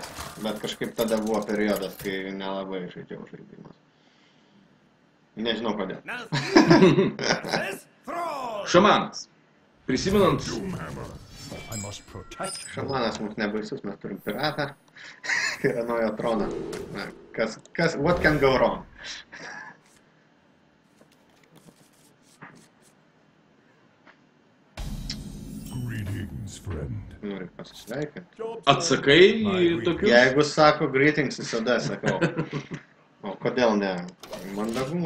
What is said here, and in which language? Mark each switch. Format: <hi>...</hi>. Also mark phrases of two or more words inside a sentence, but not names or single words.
<lt>Bet kažkaip tada buvo periodas, kai nelabai žaidžiau žaidimus. Nežinau kodėl. Šamanas. Prisimenant Šamanas mums nebaisus, mes turim piratą. Yra naujo trono. Na,</lt> <en>what can go wrong?</en> <lt>Noriu pasisveikinti. Atsakai į tokius? Jeigu sako greetings, visada sakau. O kodėl ne? Mandagumo.</lt>